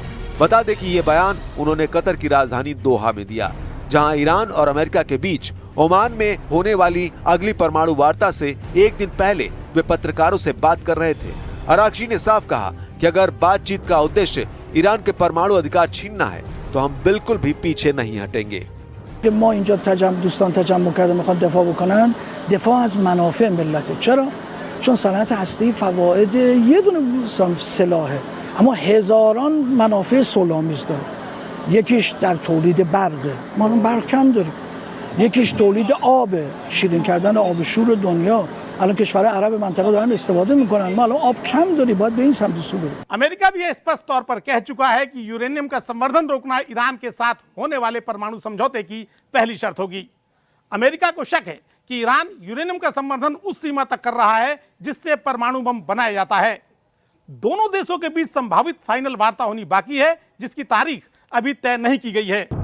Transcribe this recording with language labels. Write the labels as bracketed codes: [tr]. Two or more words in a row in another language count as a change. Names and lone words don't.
[hi] बता दें कि ये बयान उन्होंने कतर की राजधानी दोहा में दिया, जहां ईरान और अमेरिका के बीच ओमान में होने वाली अगली परमाणु वार्ता से एक दिन पहले वे पत्रकारों से बात कर रहे थे। अरागची ने साफ कहा कि अगर बातचीत का उद्देश्य ईरान के परमाणु अधिकार छीनना है तो हम बिल्कुल भी पीछे नहीं हटेंगे। [fa] ما اینجا دوستان تجمع کرده میخوان دفاع بکنن، دفاع از منافع ملته. چرا؟ چون صنعت هستی فواید یه دونه سلاحه اما هزاران منافع صلح‌آمیز داره. یکیش در تولید برقه، ما برق کم داریم. یکیش تولید آبه، شیرین کردن آب شور دنیا. الان کشورهای عرب منطقه دارن استفاده میکنن، ما الان آب کم داریم، باید به این سمت سو بریم. [hi] अमेरिका भी स्पष्ट तौर पर कह चुका है कि यूरेनियम का संवर्धन रोकना ईरान के साथ होने वाले परमाणु समझौते की पहली शर्त होगी। अमेरिका को शक है कि ईरान यूरेनियम का संवर्धन उस सीमा तक कर रहा है जिससे परमाणु बम बनाया जाता है। दोनों देशों के बीच संभावित फाइनल वार्ता होनी बाकी है, जिसकी तारीख अभी तय नहीं की गई है।